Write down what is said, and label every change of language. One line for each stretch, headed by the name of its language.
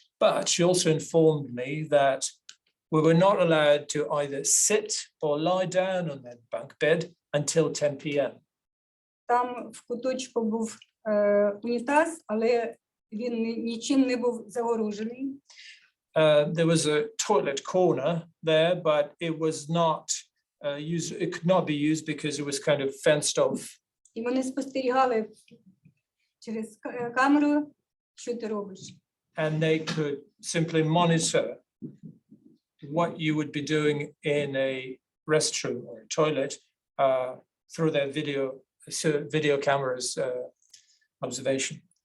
English: But she also informed me that we were not allowed to either sit or lie down on that bunk bed until 10 p.m.
Ukrainian: Там в куточку був унітаз, але він нічим не був загорожений.
English: There was a toilet corner there, but it was not used. It could not be used because it was kind of fenced off.
Ukrainian: І вони спостерігали через камеру, що ти робиш.
English: And they could simply monitor what you would be doing in a restroom or a toilet through their video cameras observation.